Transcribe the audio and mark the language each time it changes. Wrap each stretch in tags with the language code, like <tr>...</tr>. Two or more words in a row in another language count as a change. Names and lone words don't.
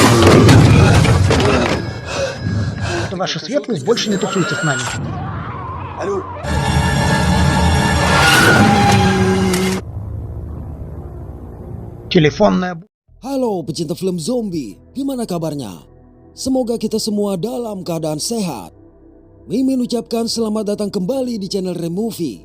<ru>Это ваша светлость больше не тусуйте с нами. Алло.</ru> <id>Teleponnya. Halo pecinta film zombie, gimana kabarnya? Semoga kita semua dalam keadaan sehat. Mimin ucapkan selamat datang kembali di channel Removie.</id>